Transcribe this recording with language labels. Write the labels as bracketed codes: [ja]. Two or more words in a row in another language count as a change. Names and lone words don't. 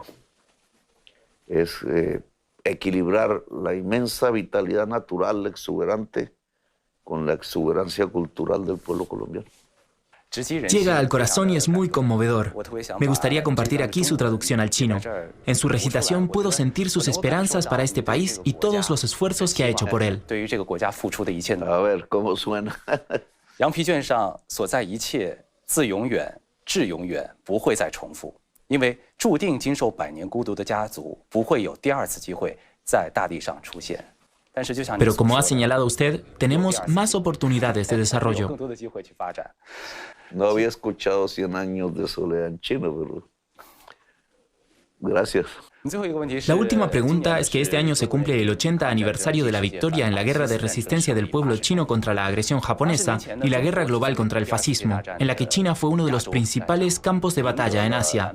[es] Es equilibrar la inmensa vitalidad natural exuberante con la exuberancia cultural del pueblo colombiano. Llega al corazón y es muy conmovedor. Me gustaría compartir aquí su traducción al chino. En su recitación puedo sentir sus esperanzas para este país y todos los esfuerzos que ha hecho por él. A ver, ¿cómo suena? [zh] 羊皮卷上所在一切，自永远至永远不会再重复，因为注定经受100年孤独的家族不会有第2次机会在大地上出现。 [es] Pero como ha señalado usted, tenemos más oportunidades de desarrollo. No había escuchado 100 años de soledad en China, pero gracias. La última pregunta es que este año se cumple el 80 aniversario de la victoria en la guerra de resistencia del pueblo chino contra la agresión japonesa y la guerra global contra el fascismo, en la que China fue uno de los principales campos de batalla en Asia.